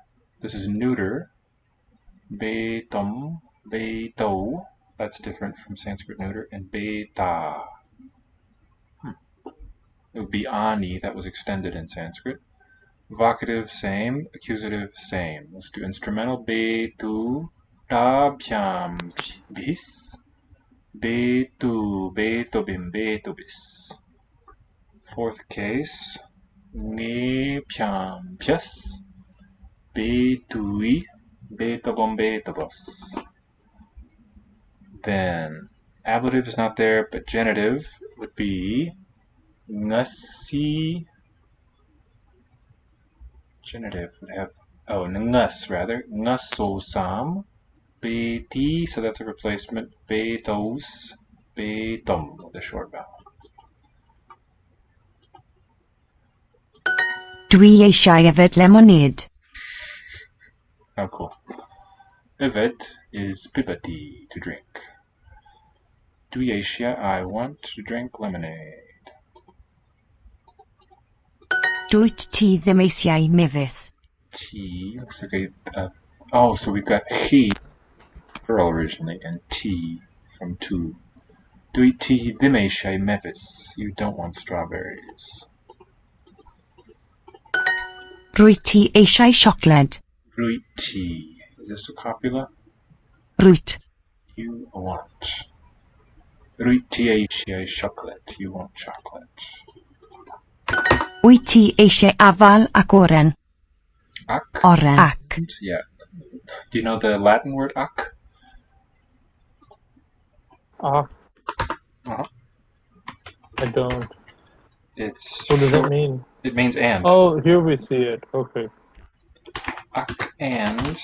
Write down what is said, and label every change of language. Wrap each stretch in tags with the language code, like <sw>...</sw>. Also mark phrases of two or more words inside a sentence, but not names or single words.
<en>This is neuter. Betum, beto. That's different from Sanskrit neuter. And beta. It would be ani, that was extended in Sanskrit. Vocative, same. Accusative, same. Let's do instrumental. Betu, tabhyam, bis. Betu, betobim, betobis. Fourth case. Ne, pyam, pyas. Betui, betobom, betobos. Then, ablative is not there, but genitive would be ngasi. Genitive would have, ngus rather. Ngusosam. Beti, so that's a replacement. Betos. Betom with a short vowel.</en> <cy>Dwi eisiau yfed lemonade.</cy> <en>How cool. Yfed is pipati, to drink.</en> <cy>Dwi eisiau,</cy> <en>I want to drink lemonade.</en> <cy>Dwyt ti ddim eisiau mefus.</cy> <en>T, looks like so we've got she, girl originally, and T from two.</en> <cy>Dwyt ti ddim eisiau mefus.</cy> <en>You don't want strawberries.</en> <cy>Rwyt ti eisiau siocled. Rwyt ti.</cy> <en>Is this a copula?</en> <cy>Rwyt.</cy> <en>You want.</en> <cy>Rwyt ti eisiau chocolate.</cy> <en>You want chocolate.</en> <cy>Wyt ti eisiau afal ac oren. Ac? Oren. Ac.</cy> <en>Yeah. Do you know the Latin word ac? Ah, Uh-huh. I don't. It's What does it short. mean? It means and. Oh, here we see it. Okay. Ac and.</en>